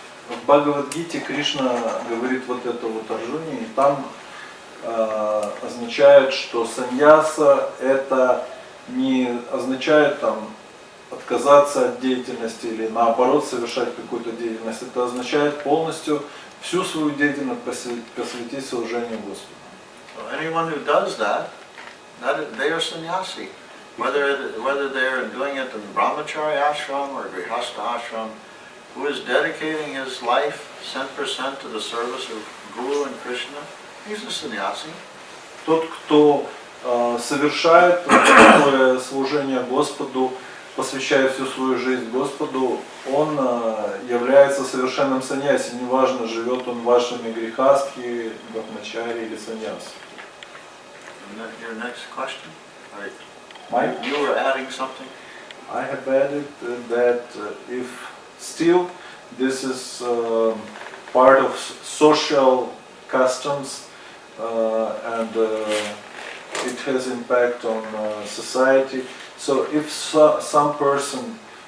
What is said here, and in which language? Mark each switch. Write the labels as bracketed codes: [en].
[ru] В Бхагавад-гите Кришна говорит вот это вот Арджуне, и там означает, что саньяса это не означает там отказаться от деятельности или наоборот совершать какую-то деятельность. Это означает полностью всю свою деятельность посвятить служению Господу. [en] So anyone who does that they are sannyasi. Whether they're doing it in brahmachari ashram or grihastha ashram, who is dedicating his life 100% to the service of Guru and Krishna, he's a sannyasi. [ru] Тот, кто совершает такое служение Господу, посвящает всю свою жизнь Господу, он является совершенным саньяси. Неважно, живет он в вашими грехастхи, брахмачари или саньяси. [en] Your next question? Mike? You were adding something? I have added that if still this is part of social customs and it has impact on society, so if some person